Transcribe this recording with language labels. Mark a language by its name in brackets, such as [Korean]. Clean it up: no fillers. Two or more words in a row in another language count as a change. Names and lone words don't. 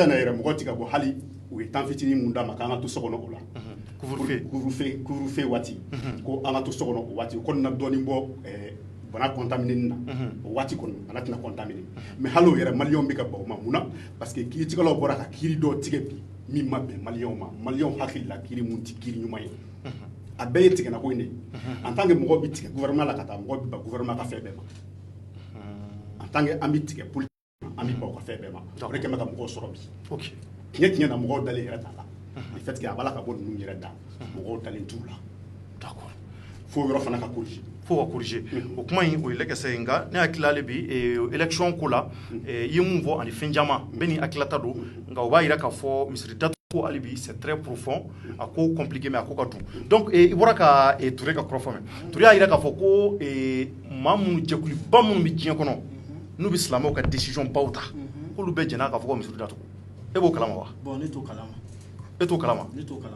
[Bambara] in na yɛrɛ mɔgɔ tigɛ bɔ hali u ye temps fitinin mun d'a ma k'an ka to so kɔnɔ o la couvre-feu waati ko an ka to so kɔnɔ o waati o kɔni na dɔɔnin bɔ bana contaminer na o waati kɔni bana tɛna contaminer mais hali o yɛrɛ maliyɛnw bɛ ka ban o ma mun na parce que kiiritigɛlaw bɔra ka kiiri dɔw tigɛ bi min ma bɛn maliyɛnw ma maliyɛnw hakili la kiiri mun tɛ kiiri ɲuman ye a bɛɛ ye tigɛna ko in de [French] en tant que [Bambara] mɔgɔ bɛ tigɛ gouvernement la ka taa mɔgɔ bɛ ban gouvernement ka fɛn bɛɛ ma [French] en tant que [Bambara] an bɛ tigɛ politique an bɛ ban o ka fɛn bɛɛ ma o de kɛlen bɛ ka mɔgɔw sɔrɔ bi tiɲɛ na mɔgɔw dalen yɛrɛ t'a la [French] le fait que [Bambara] a b'a la ka bɔ ninnu yɛrɛ da mɔgɔw dalen t'u la d'accord fo yɔrɔ fana ka corriger o kuma in o ye lɛkɛsɛ ye nka ne hakili ale bi élection ko la i ye mun fɔ ani fɛn caman bɛɛ ni hakilata don nka o b'a jira k'a fɔ misiri datugu ko hali bi [French] c'est très profond [Bambara] a ko [French] compliqué mais [Bambara] a ko ka dun donc i bɔra ka Ture ka kɔrɔfɔ mɛn Ture y'a jira k'a fɔ ko maa minnu jɛkuluba minnu bɛ diɲɛ kɔnɔ n'u bɛ silamɛw ka décision baw ta k'olu bɛɛ jɛn'a k'a fɔ ko misiri datugu e b'o kalama wa? Bon ne t'o kalama. E t'o kalama? Ne t'o kalama.